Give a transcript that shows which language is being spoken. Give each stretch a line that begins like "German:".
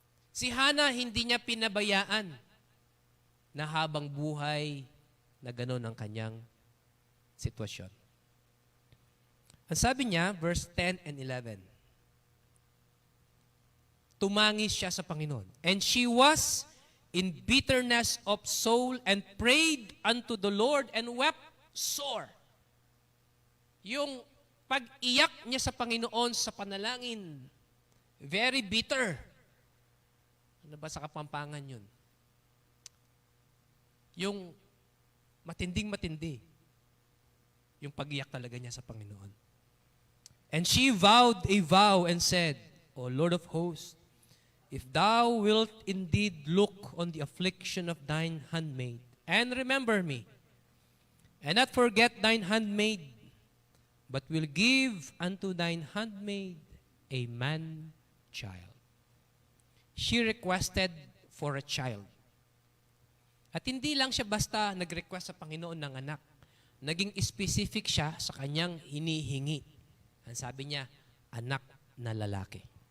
Filipino: Si Hana, hindi niya pinabayaan na habang buhay na gano'n ang kanyang sitwasyon. Ang sabi niya, verse 10 and 11, tumangis siya sa Panginoon.
English: And she was in bitterness of soul and prayed unto the Lord and wept sore.
Filipino: Yung pag-iyak niya sa Panginoon sa panalangin,
English: very bitter.
Filipino: Ano ba sa Kapampangan yun? Yung matinding-matindi. Yung pag-iyak talaga niya sa Panginoon.
English: And she vowed a vow and said, O Lord of hosts, if thou wilt indeed look on the affliction of thine handmaid, and remember me, and not forget thine handmaid, but will give unto thine handmaid a man-child. She requested for a child.
Filipino: At hindi lang siya basta nag-request sa Panginoon ng anak. Naging specific siya sa kanyang hinihingi. Ang sabi niya, anak na lalaki.